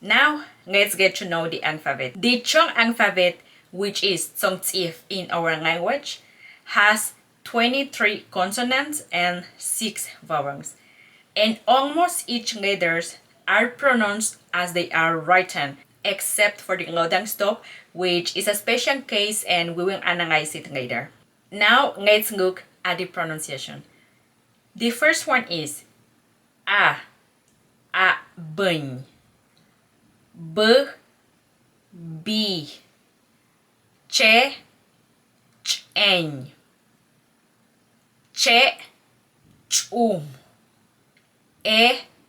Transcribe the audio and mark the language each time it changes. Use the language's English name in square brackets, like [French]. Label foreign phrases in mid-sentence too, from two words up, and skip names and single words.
[English] Now, let's get to know the alphabet. The Chong alphabet, which is Tsongtsif in our language, has 23 consonants and 6 vowels, and almost each letters are pronounced as they are written, except for the lodang stop, which is a special case and we will analyze it later. Now let's look at the pronunciation. The first one is A, bun, B, B, che, chen, che, chum, ek,